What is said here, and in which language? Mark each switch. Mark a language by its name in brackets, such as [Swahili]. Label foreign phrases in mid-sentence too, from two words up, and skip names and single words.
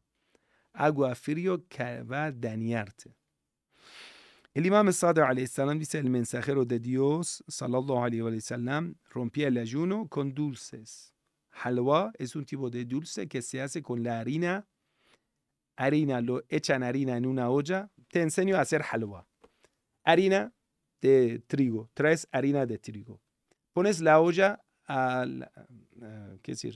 [Spanish] Agua frío que va a dañarte. El imam Sadiq [Arabic] عليه السلام [Spanish] dice, el mensajero de Dios, [Arabic] صلى الله عليه وسلم, [Spanish] rompía el ayuno con dulces. Halwa es un tipo de dulce que se hace con la harina. Lo echan harina en una olla. Te enseño a hacer halwa. Harina de trigo. Traes harina de trigo. Pones la olla a ¿qué decir?